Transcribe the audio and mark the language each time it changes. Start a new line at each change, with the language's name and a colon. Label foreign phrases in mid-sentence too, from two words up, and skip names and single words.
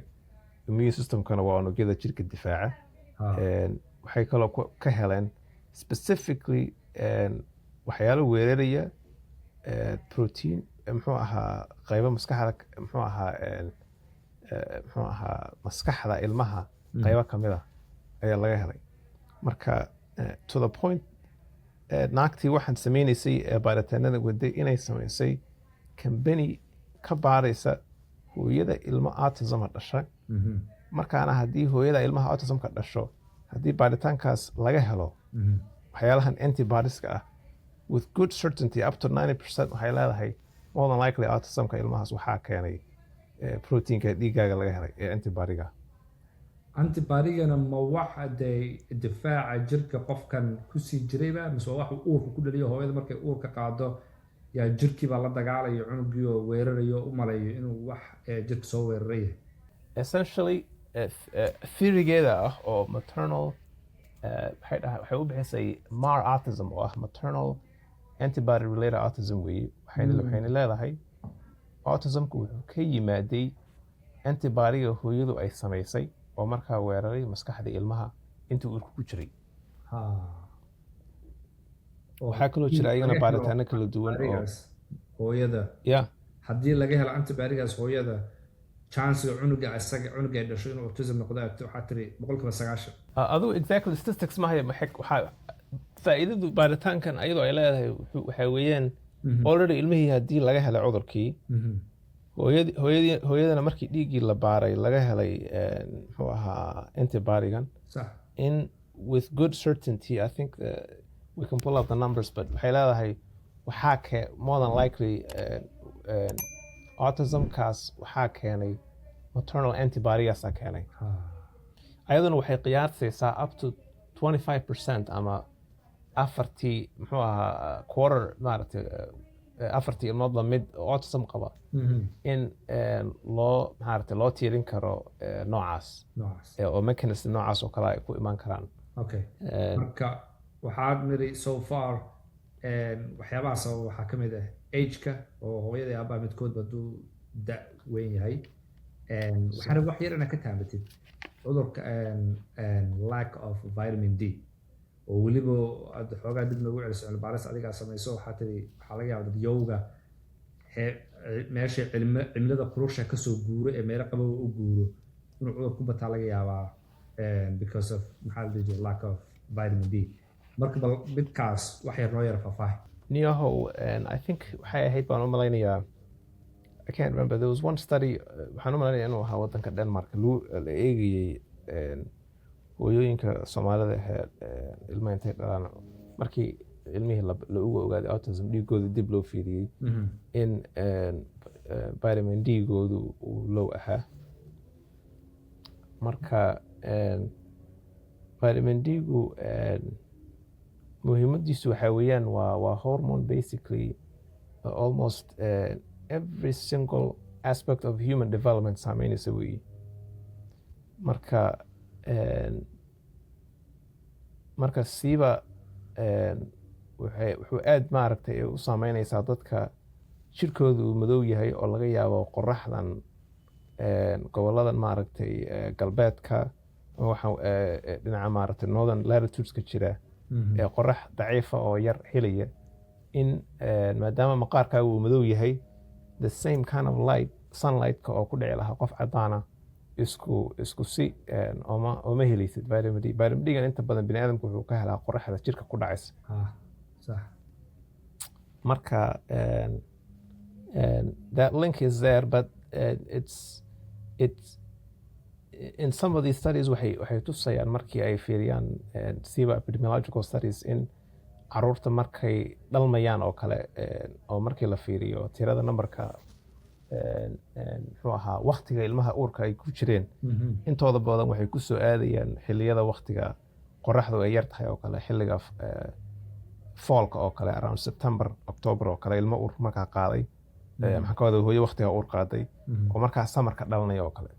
English: immune systemkana
Somali: waa unugyada jirka difaaca. waxay kaloo ka heleen specifically waxyaalo weeraraya protein muxuu ahaa qaybo maskaxda muxuu ahaa maskaxda ilmaha qaybo ka mid ah ayaa laga helay. marka
English: to the point
Somali: naagtii waxaan sameynaysay baaritaanada waday inay samaysay company ka baaraysa hooyada ilmo autism dhashay. markaana haddii hooyada ilmaha autismka dhasho haddii baaritaankaas laga helo waxyaalahan antibodieska ah
English: with good certainty up to 90%
Somali: waxay leedahay
English: more than likely
Somali: autismka ilmahaas waxaa keenay proteinka dhiigaaga laga helay ee antibodiga. antibodigana ma waxa difaaca jirka qofkan kusii jirayba mise waxa uurka ku dhaliyo hooyada markay uurka qaado yaa jirkiiba la dagaalayo cunugii oo weerarayo u malayo inuu wax jirka soo weerarayo. essentially theorygeeda ah oo maternal waxay u bixisay MAR autism oo ah
English: maternal antibody related autism
Somali: weeye. waxayna leedahay autismku wuxuu ka yimaaday antibodiga hooyadu ay samaysay oo markaa weeraray maskaxda ilmaha intii uurka ku jiray. waxaa kaloo jira ayagana baaritaano kala duwan oo hooyada haddii laga helo antibodigaas hooyada chancega cunuga ay dhasho inuu autism noqdo waxaa tiri 90%. adigu exactly statistics ma haya waxaa faa'iidadu baaritaankan ayadoo ay leedahay waxaa weeyaan already ilmihii haddii laga helay cudurkii hooyadana markii dhiiggii la baaray laga helay muxuu ahaa antibodigan in
English: with good certainty I think we can pull up the numbers but
Somali: waxay leedahay waxaa
English: more than likely
Somali: autismkaas waxaa keenay
English: maternal antibodygaasaa
Somali: keenay. ayaduna waxay qiyaasaysaa
English: up to 25%
Somali: ama afartii muxuu ahaa quarter maaragtay afartii ilmoodba mid autism qaba in loo tiirin karo noocaas oo mechanism noocaas oo kale ay ku imaan karaan. marka waxaad niri so far waxyaabahaas waxaa ka mid ah ageka oo hooyada iyo aabbaha midkoodba hadduu da' weyn yahay. waxaana wax yar inaad ka taabatid cudurka
English: lack of vitamin D
Somali: oo weliba aad xoogaa dib noogu celiso cilmibaaris adigaa samayso. waxaa tiri waxaa laga yaabaa dadyowga meesha cimilada kulusha kasoo guuro ee meelo qabow u guuro inuu cudur ku bataa laga yaabaa
English: because of
Somali: maxaa la dhihi
English: lack of vitamin D.
Somali: marka bal midkaas wax yar noo yara faahfaahi. niyahow
English: I think
Somali: waxay ahayd baan u malaynayaa
English: I can't remember there was one study
Somali: waxaan u malaynayaa inuu ahaa waddanka Denmark la eegayey hooyooyinka Soomaalida ilmaha intay dhalaan markii ilmihii la ugu ogaaday autism dhiigooda dib loo fiiriyey in vitamin D-goodu uu low ahaa. Marka vitamin D-gu muhiimadiisu waxaa weeyaan waa
English: hormone basically almost every single aspect of human development
Somali: saameynaysa weeye. marka siiba wuxuu aad maaragtay u saameynaysaa dadka jirkooda uu madow yahay oo laga yaabo qoraxdan goboladan maaragtay galbeedka dhinaca maaragtay
English: northern latitudeska
Somali: jira ee qorax daciifa oo yar helaya in maadaama maqaarkaaga uu madow yahay
English: the same kind of light sunlight-ka
Somali: oo ku dhici lahaa qof cadaana isku si ooma helaysid vitamin D. Vitamin D-gan inta badan bini aadamku wuxuu ka helaa qoraxda jirka ku dhacaysa.
Arabic: صح.
Somali: Marka
English: that link is there, but it's in some of these studies
Somali: waxay tusayaan markii ay fiiriyaan siba
English: epidemiological studies
Somali: in caruurta markay dhalmayaan oo kale oo markii la fiiriyo tirada numberka muxuu ahaa waqtiga ilmaha uurka ay ku jireen intooda badan waxay ku soo aadayaan xilliyada waqtiga qoraxdu ay yar tahay oo kale xilliga fallka oo kale
English: around September October
Somali: oo kale ilmo uur markaa qaaday maxaa ka wada hooyo waqtiga uur qaaday oo markaa samarka dhalanaya oo kale.